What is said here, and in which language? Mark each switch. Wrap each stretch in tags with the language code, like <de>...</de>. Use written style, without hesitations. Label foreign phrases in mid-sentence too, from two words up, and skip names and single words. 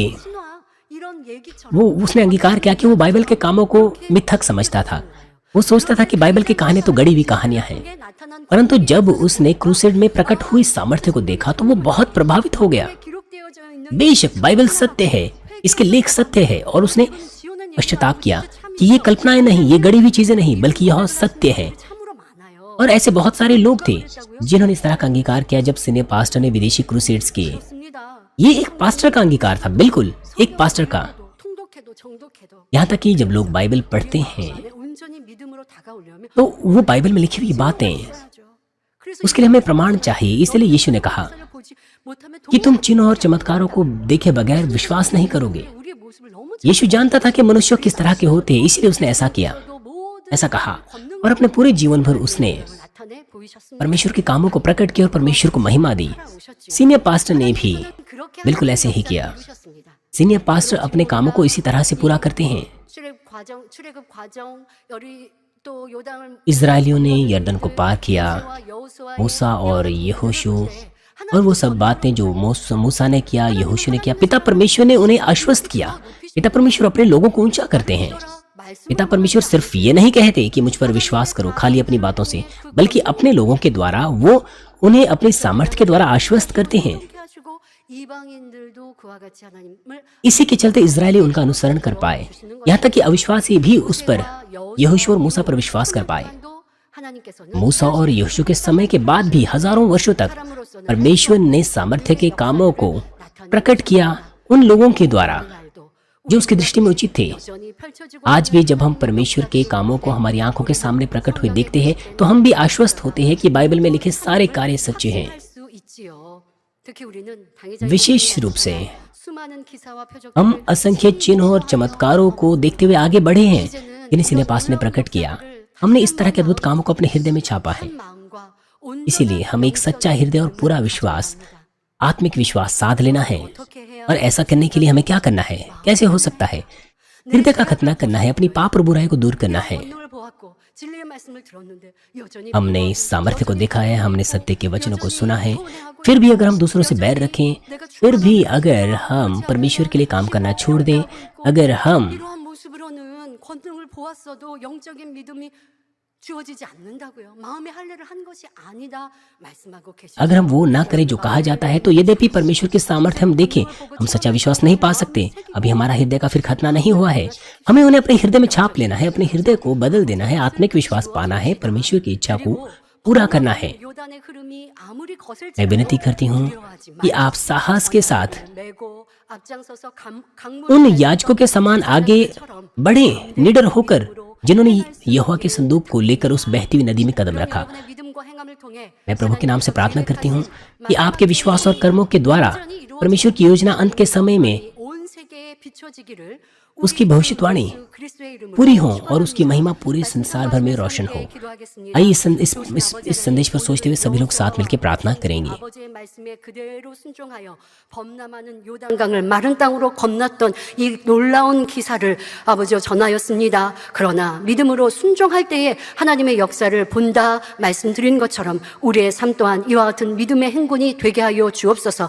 <ko>신화 이런 얘기처럼</ko> <hi>वो उसने अंगीकार किया कि वो बाइबल के कामों को मिथक समझता था। वो सोचता था कि बाइबल की कहानी तो गढ़ी हुई कहानियां हैं।</hi> <ko>그게 나타난</ko> <hi>परंतु जब उसने क्रूसेड में प्रकट हुई सामर्थ्य को देखा तो वो बहुत प्रभावित हो गया।</hi> <ko>기록되어져 있는</ko> <hi>बेशक बाइबल सत्य है, इसके लेख सत्य है, और उसने</hi> <ko>지어낸</ko> <hi>पश्चाताप किया कि ये कल्पनाएं नहीं, ये गढ़ी हुई चीजें नहीं, बल्कि यह सत्य है।</hi> <ko>참으로 많아요.</ko> <hi>और ऐसे बहुत सारे लोग थे जिन्होंने इस तरह का अंगीकार किया जब सीनियर पास्टर ने विदेशी क्रूसेड्स किए।</hi> <ko>좋습니다.</ko> <hi>ये एक पास्टर का अंगीकार था, बिल्कुल एक पास्टर का।</hi> <ko>통독해도 정독해도</ko> <hi>यहाँ तक कि जब लोग बाइबल पढ़ते हैं</hi> <ko>안에 온전히 믿음으로 다가오려면</ko> <hi>तो वो बाइबल में लिखी हुई बातें,</hi> <ko>해야죠. 그래서</ko> <hi>उसके लिए हमें प्रमाण चाहिए। इसलिए यीशु ने कहा</hi> <ko>역사를 보지 못하면</ko> <hi>कि तुम चिन्ह और चमत्कारों को देखे बगैर विश्वास नहीं करोगे।</hi> <ko>우리의 모습을 न무</ko> <hi>यीशु जानता था कि मनुष्य किस तरह के होते हैं, इसलिए उसने ऐसा किया,</hi> <ko>도 모든</ko> <hi>ऐसा कहा, और अपने पूरे जीवन भर उसने</hi> <ko>나타내 보이셨습니다.</ko> <hi>परमेश्वर के कामों को प्रकट किया और परमेश्वर को महिमा दी। सीनियर पास्टर ने भी</hi> <ko>그렇게</ko> <hi>बिल्कुल ऐसे ही किया।</hi> <ko>보셨습니다.</ko> <hi>सीनियर पास्टर अपने कामों को इसी तरह से पूरा करते हैं।</hi> <ko>출애굽 과정 열이 또 요단을</ko> <hi>इजरायलियों ने यरदन को पार किया,</hi> <ko>여호수아</ko> <hi>मूसा और यहोशू, और वो सब बातें जो मूसा ने किया, यहोशू ने किया, पिता परमेश्वर ने उन्हें आश्वस्त किया। पिता परमेश्वर अपने लोगों को ऊंचा करते हैं।</hi> <ko>말씀</ko> <hi>पिता परमेश्वर सिर्फ ये नहीं कहते कि मुझ पर विश्वास करो खाली अपनी बातों से, बल्कि अपने लोगों के द्वारा वो उन्हें अपनी सामर्थ्य के द्वारा आश्वस्त करते हैं।</hi> <ko>이렇게 하시고 이방인들도 그와 같이 하나님을</ko> <hi>इसी के चलते इजरायली उनका अनुसरण कर पाए, यहाँ तक कि अविश्वासी भी उस पर, यहोशू और मूसा पर विश्वास कर पाए।</hi> <ko>도 하나님께서는</ko> <hi>मूसा और यहोशू के समय के बाद भी हजारों वर्षों तक परमेश्वर ने सामर्थ्य के कामों को प्रकट किया उन लोगों के द्वारा</hi> <ko>날도</ko> <hi>जो उसकी दृष्टि में उचित थे।</hi> <ko>여전히 펼쳐지고</ko> <hi>आज भी जब हम परमेश्वर के कामों को हमारी आंखों के सामने प्रकट हुए देखते हैं तो हम भी आश्वस्त होते हैं कि बाइबल में लिखे सारे कार्य सच्चे हैं।</hi> <ko>할 수 있지요. 특히 우리는 당회장</ko> <hi>विशेष रूप से</hi> <ko>수많은 기사와 표적</ko> <hi>हम असंख्य चिन्हों और चमत्कारों को देखते हुए आगे बढ़े हैं जिन्हें सिनेपास ने प्रकट किया। हमने इस तरह के अद्भुत कामों को अपने हृदय में छापा है।</hi> <ko>마음과 온</ko> <hi>इसीलिए हमें एक सच्चा हृदय और पूरा विश्वास, आत्मिक विश्वास साध लेना है। 어떻게 해야 और ऐसा करने के लिए हमें क्या करना है, कैसे हो सकता है? हृदय का खतना करना है, अपनी पाप और बुराई को दूर करना है।</hi> <ko>본능을 보았고 진리의 말씀을 들었는데 여전히</ko> <hi>हमने इस सामर्थ्य को देखा है, हमने सत्य के वचनों को सुना है, फिर भी अगर हम दूसरों से बैर रखें, फिर भी अगर हम परमेश्वर के लिए काम करना छोड़ दें, अगर हम</hi> <ko>이러한 모습으로는 권능을 보았어도 영적인 믿음이 주어지지 않는다고요. 마음의 할례를 한 것이 아니다 말씀하고 계시죠.</ko> <hi>अगर हम वो ना करें जो कहा जाता है, तो यद्यपि परमेश्वर के सामर्थ्य हम देखें, हम सच्चा विश्वास नहीं पा सकते। अभी हमारा हृदय का फिर खतना नहीं हुआ है। हमें उन्हें अपने हृदय में छाप लेना है, अपने हृदय को बदल देना है, आत्मिक विश्वास पाना है, परमेश्वर की इच्छा को पूरा करना है।</hi> <ko>요단의 흐름이 아무리 거슬지</ko> <hi>मैं विनती करती हूँ कि आप साहस के साथ</hi> <ko>메고 앞장서서</ko> <hi>उन याजकों के समान आगे बढ़े, निडर होकर, जिन्होंने यहोवा के संदूक को लेकर उस बहती हुई नदी में कदम रखा।</hi> <ko>믿음과 행함을 통해</ko> <hi>मैं प्रभु के नाम से प्रार्थना करती हूँ कि आपके विश्वास और कर्मों के द्वारा परमेश्वर की योजना अंत के समय में</hi> <ko>온 세계에 비춰지기를</ko> <hi>उसकी भविष्यवाणी</hi> <ko>그리스도의 이름으로</ko> <hi>पूरी हो और उसकी महिमा पूरे संसार भर में रोशन हो। आइए इस संदेश पर सोचते हुए सभी लोग साथ मिलकर प्रार्थना करेंगे।</hi> <ko>아버지의 말씀에 그대로 순종하여 범람하는 요단강을 마른 땅으로 건넜던 이 놀라운 기사를 아버지여 전하였습니다. 그러나 믿음으로 순종할 때에 하나님의 역사를 본다 말씀드린 것처럼 우리의 삶 또한 이와 같은 믿음의 행군이 되게 하여 주옵소서.</ko>